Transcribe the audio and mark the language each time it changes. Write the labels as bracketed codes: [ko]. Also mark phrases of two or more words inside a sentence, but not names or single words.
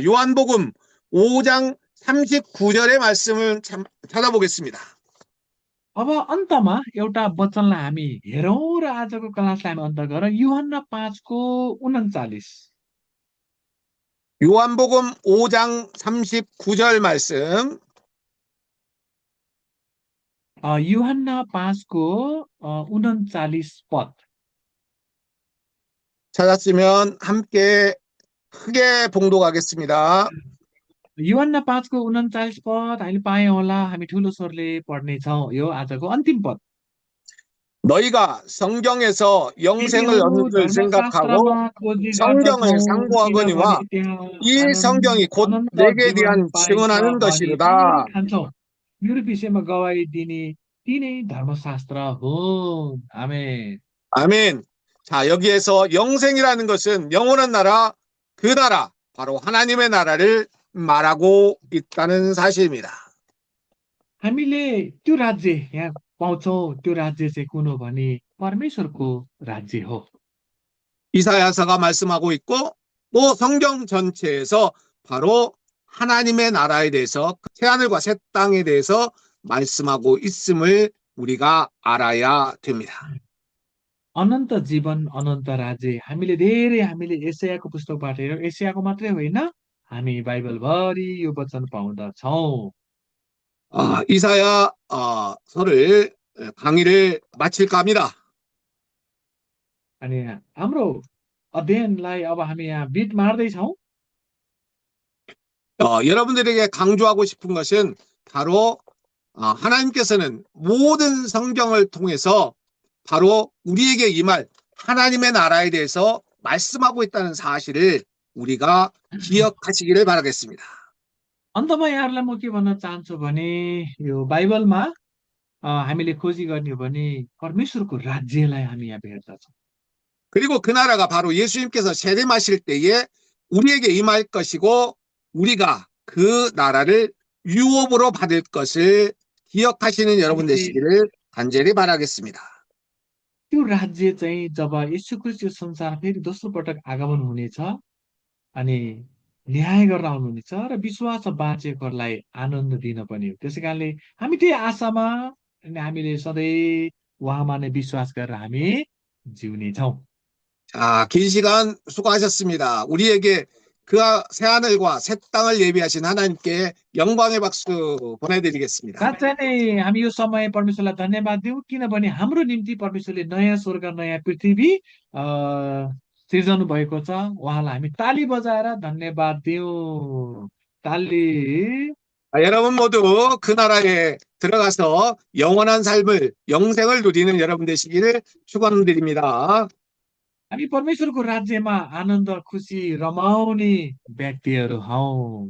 [ko] 요한복음 5장 39절의 말씀을 찾아보겠습니다. [ne] अब अन्तमा एउटा वचनलाई हामी हेरौँ र आजको क्लासलाई हामी अन्त गरौँ। यूहन्ना 5को 39। [ko] 요한복음 5장 39절 말씀 [ne] यूहन्ना 5को 39 पद [ko] 찾았으면 함께 크게 봉독하겠습니다. [ne] यूहन्ना 5को 39 पद हामीले पायौँ होला, हामी ठुलो स्वरले पढ्नेछौँ। यो आजको अन्तिम पद। [ko] 너희가 성경에서 영생을 [ne] तिमीहरू [ko] 얻는 줄 생각하고 [ne] धर्मशास्त्रमा खोजी गर्दछौ [ko] 성경을 상고하거니와 [ne] किनभने त्यहाँ [ko] 이 성경이 곧 [ne] अनन्त [ko] 내게 [ne] जीवन [ko] 대한 [ne] पाइन्छ [ko] 증언하는 [ne] भनी तिमीहरू [ko] 것이로다. [ne] ठान्छौ। मेरो विषयमा गवाई दिने तिनै धर्मशास्त्र हुन्। आमेन। [ko] 아멘. 자, 여기에서 영생이라는 것은 영원한 나라, 그 나라, 바로 하나님의 나라를 말하고 있다는 사실입니다. [ne] हामीले त्यो राज्य यहाँ पाउँछौँ। त्यो राज्य चाहिँ कुन हो भने परमेश्वरको राज्य हो। [ko] 이사야서가 말씀하고 있고 또 성경 전체에서 바로 하나님의 나라에 대해서 새하늘과 새 땅에 대해서 말씀하고 있음을 우리가 알아야 됩니다. [ne] अनन्त जीवन अनन्त राज्य हामीले एसायाको पुस्तकबाट हेरौँ। एसायाको मात्रै होइन, हामी बाइबलभरि यो वचन पाउँदछौँ। [ko] 이사야서를 강의를 마칠까 합니다. [ne] अनि हाम्रो अध्ययनलाई अब हामी यहाँ बिट मार्दैछौँ। [ko] 여러분들에게 강조하고 싶은 것은 바로 하나님께서는 모든 성경을 통해서 바로 우리에게 임할 하나님의 나라에 대해서 말씀하고 있다는 사실을 우리가 기억하시기를 바라겠습니다. [ne] अन्तमा यहाँहरूलाई म के भन्न चाहन्छु भने यो बाइबलमा हामीले खोजी गर्ने हो भने परमेश्वरको राज्यलाई हामी यहाँ भेट्दछौँ। [ko] 그리고 그 나라가 바로 예수님께서 세례마실 때에 우리에게 임할 것이고 우리가 그 나라를 유업으로 받을 것을 기억하시는 여러분 [ne] अनि [ko] 되시기를 간절히 바라겠습니다. [ne] त्यो राज्य चाहिँ जब यीशु ख्रीष्ट यो संसार फेरि दोस्रो पटक आगमन हुनेछ अनि न्याय गर्न आउनुहुनेछ र विश्वास बाँचेकोहरूलाई आनन्द दिन पनि हो। त्यसै कारणले हामी त्यही आशामा अनि हामीले सधैँ उहाँमा नै विश्वास गरेर हामी जिउनेछौँ। [ko] 자, 긴 시간 수고하셨습니다. 우리에게 그 새하늘과 새 땅을 예비하신 하나님께 영광의 박수 보내드리겠습니다. [ne] साँच्चै नै हामी यो समय परमेश्वरलाई धन्यवाद दिउँ किनभने हाम्रो निम्ति परमेश्वरले नयाँ स्वर्ग नयाँ पृथ्वी सिर्जनु भएको छ। उहाँलाई हामी ताली बजाएर धन्यवाद दिउँ। ताली। [ko] 자, 여러분 모두 그 나라에 들어가서 영원한 삶을, 영생을 누리는 여러분 되시기를 축원드립니다. [ne] हामी परमेश्वरको राज्यमा आनन्द खुसी रमाउने व्यक्तिहरू हौ।